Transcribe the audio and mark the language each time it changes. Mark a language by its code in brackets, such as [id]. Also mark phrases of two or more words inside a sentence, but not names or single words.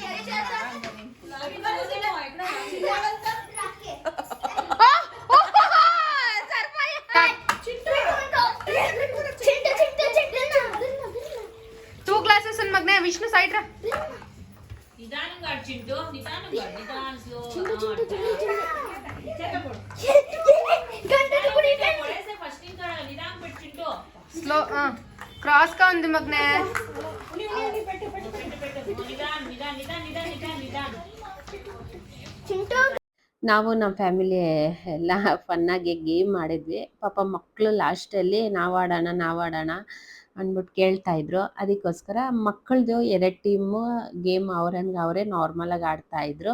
[en] two glasses [te] ఉంది మగ్నే. విష్ణు సైడ్ రా. నిదానంగా చింటూ నిదానంగా నిదానం [en] slow first [te] ఇంకా నిదానం పెట్టు చింటూ [en] slow cross [te] గా ఉంది మగ్నే. [kn] ನಿಧಾನ ನಿಧಾನ ನಿಧಾನ ನಿಧಾನ ನಿಧಾನ ನಿಧಾನ. ನಾವು ನಮ್ಮ ಫ್ಯಾಮಿಲಿ ಎಲ್ಲ ಫನ್ನಾಗಿ ಗೇಮ್ ಆಡಿದ್ವಿ. ಪಾಪ ಮಕ್ಕಳು ಲಾಸ್ಟಲ್ಲಿ ನಾವಾಡೋಣ ಅಂದ್ಬಿಟ್ಟು ಕೇಳ್ತಾ ಇದ್ರು. ಅದಕ್ಕೋಸ್ಕರ ಮಕ್ಕಳದು 2 [en] team game [kn] ಅವ್ರಂಗೆ ಅವರೇ ನಾರ್ಮಲಾಗಿ ಆಡ್ತಾ ಇದ್ರು.